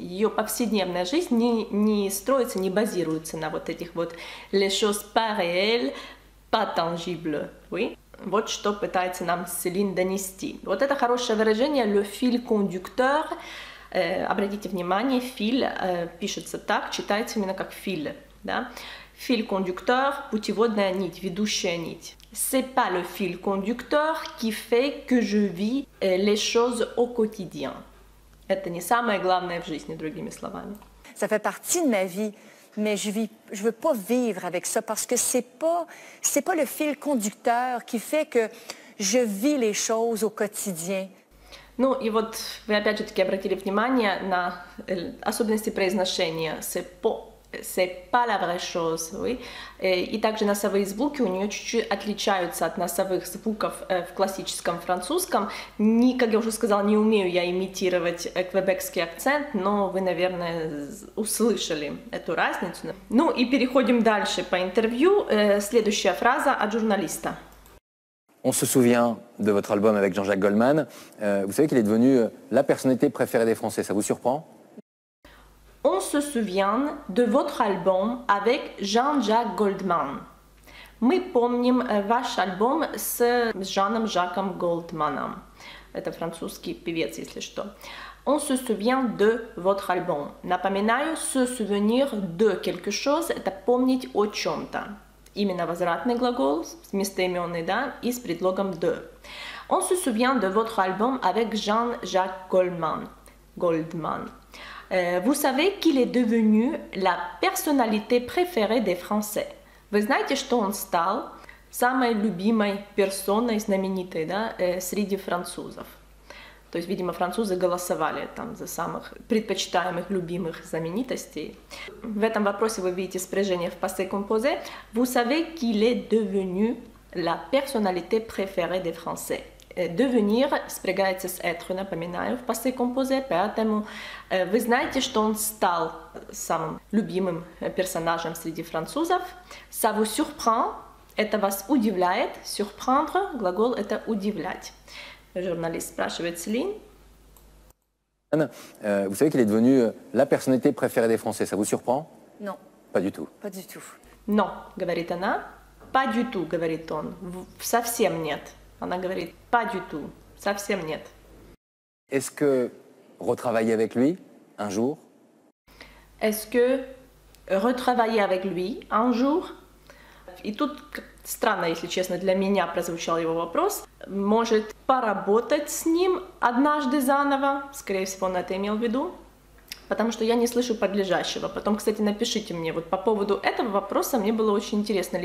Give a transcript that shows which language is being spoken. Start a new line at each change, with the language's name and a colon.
Russian: Ее повседневная жизнь не строится, не базируется на вот этих вот
French: les choses pas réelles, pas tangibles, oui?
Russian: Вот что пытается нам Селин донести. Вот это хорошее выражение, le fil conducteur. Обратите внимание, филь пишется так, читается именно как филь, да?
French: Fil conducteur,
Russian: путеводная нить, ведущая нить.
French: C'est pas le fil conducteur qui fait que je vis les choses au quotidien.
Russian: Это не самое главное в жизни, другими словами.
French: Ça fait partie de ma vie, mais je veux pas vivre avec ça parce que c'est pas le fil conducteur qui fait que je vis les choses au quotidien.
Russian: Ну и вот вы опять же таки обратили внимание на особенности произношения
French: c'est pas la vraie chose, oui.
Russian: И также носовые звуки у нее чуть-чуть отличаются от носовых звуков в классическом французском. Как я уже сказала, не умею я имитировать квебекский акцент, но вы, наверное, услышали эту разницу. Ну и переходим дальше по интервью. Следующая фраза от журналиста.
French: On se souvient de votre album avec Jean-Jacques Goldman. Vous savez qu'il est devenu la personnalité préférée des Français. Ça vous surprend? On se souvient de votre album avec Jean-Jacques Goldman.
Russian: Мы помним ваш альбом с Жаном Жаком Голдманом. Это французский певец, если что. On se souvient de votre album. Напоминаю,
French: se souvenir de quelque chose
Russian: – это помнить о чем-то. Именно возвратный глагол, местоименный, да, и с предлогом de.
French: On se souvient de votre album avec Jean-Jacques Goldman. Vous savez qu'il est devenu la personnalité préférée des Français.
Russian: Вы знаете, что он стал самой любимой персоной, знаменитой, да, среди французов. То есть, видимо, французы голосовали там за самых предпочитаемых, любимых знаменитостей. В этом вопросе вы видите спряжение в passé composé.
French: Vous savez qu'il est devenu la personnalité préférée des Français.
Russian: Devenir спрягается с être, напоминаю, в passé composé, поэтому вы знаете, что он стал самым любимым персонажем среди французов.
French: Ça vous surprend,
Russian: это вас удивляет. Surprendre, глагол это удивлять. Журналист спрашивает Céline.
French: Vous savez qu'il est devenu la personnalité préférée des Français. Ça vous surprend? Non. Pas du tout. Pas du tout.
Russian: Non, говорит она.
French: Pas du tout,
Russian: говорит он. Совсем нет. Она говорит
French: pas du tout.
Russian: Совсем нет.
French: Est-ce que retravailler avec lui un jour? Est-ce que retravailler avec lui un jour?
Russian: И тут странно, если честно, для меня прозвучал его вопрос. Может поработать с ним однажды заново? Скорее всего, он это имел в виду. Потому что я не слышу подлежащего. Потом, кстати, напишите мне. Вот по поводу этого вопроса мне было очень интересно.